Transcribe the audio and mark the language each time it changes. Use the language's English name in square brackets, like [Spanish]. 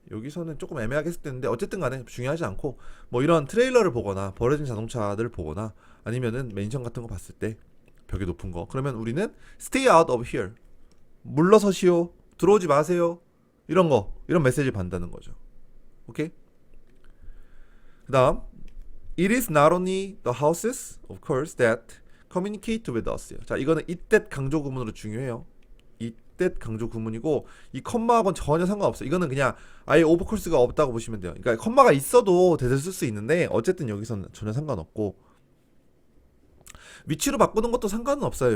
[Korean] 여기서는 조금 애매하게 해석되는데 어쨌든 간에 중요하지 않고 뭐 이런 트레일러를 보거나 버려진 자동차들을 보거나 아니면은 맨션 같은 거 봤을 때 벽이 높은 거 그러면 우리는 [English] stay out of here. [Korean] 물러서시오. 들어오지 마세요. 이런 메시지를 받는다는 거죠. 오케이? [English] 그다음 it is not only the houses of course that communicate with us. [Korean] 자, 이거는 이때 강조 구문으로 중요해요. 이때 강조 구문이고 이 컴마하고는 전혀 상관없어요. 이거는 그냥 아예 오버콜스가 없다고 보시면 돼요. 그러니까 컴마가 있어도 대세 쓸 수 있는데 어쨌든 여기서는 전혀 상관없고 위치로 바꾸는 것도 상관은 없어요.